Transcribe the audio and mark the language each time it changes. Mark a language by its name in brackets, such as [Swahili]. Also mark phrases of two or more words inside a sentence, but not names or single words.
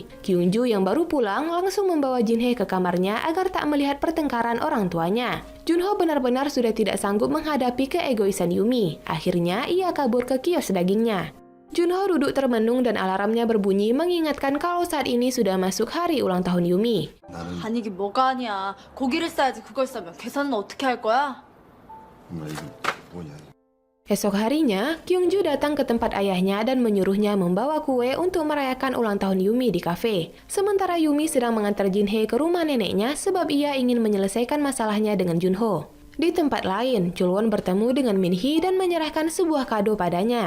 [Indonesian] Kyungju yang baru pulang langsung membawa Jinhye ke kamarnya agar tak melihat pertengkaran orang tuanya. Junho benar-benar sudah tidak sanggup menghadapi keegoisan Yumi. Akhirnya ia kabur ke kios dagingnya. Junho duduk termenung dan alarmnya berbunyi mengingatkan kalau saat ini sudah masuk hari ulang tahun Yumi. [Korean] 아니 이게 뭐가 아니야. 고기를 싸야지 그걸 싸면 계산은 어떻게 할 거야? 엄마 이거 뭐냐? [Indonesian] Esok harinya, Kyungju datang ke tempat ayahnya dan menyuruhnya membawa kue untuk merayakan ulang tahun Yumi di kafe. Sementara Yumi sedang mengantar Jinhae ke rumah neneknya sebab ia ingin menyelesaikan masalahnya dengan Junho. Di tempat lain, Chulwon bertemu dengan Minhee dan menyerahkan sebuah kado padanya.